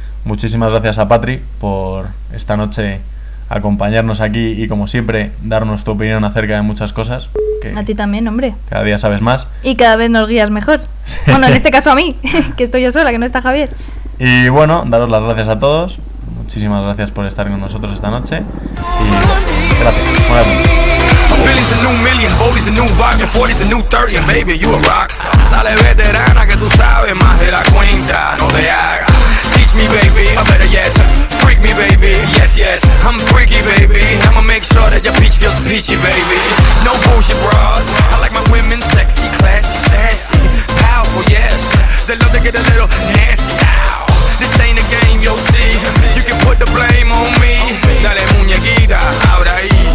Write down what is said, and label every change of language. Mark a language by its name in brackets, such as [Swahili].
[Spanish] Muchísimas gracias a Patri por esta noche acompañarnos aquí y, como siempre, darnos tu opinión acerca de muchas cosas. Que a ti también, hombre. Cada día sabes más. Y cada vez nos guías mejor. Sí. Bueno, en este caso a mí, que estoy yo sola, que no está Javier. Y bueno, daros las gracias a todos. Muchísimas gracias por estar con nosotros esta noche. Y gracias. Buenas noches. [English] Billy's a new million, Bobby's a new vibe, 40's a new 30, and baby, you a rockstar. [Spanish] Dale veterana que tú sabes más de la cuenta, no te hagas. [English] Teach me, baby, a better yes. Freak me, baby, yes, yes. I'm freaky, baby, I'ma make sure that your peach feels peachy, baby. No bullshit bras, I like my women sexy, classy, sassy, powerful, yes. They love to get a little nasty, ow. This ain't a game, you'll see. You can put the blame on me. [Spanish] Dale muñequita, ahora ahí.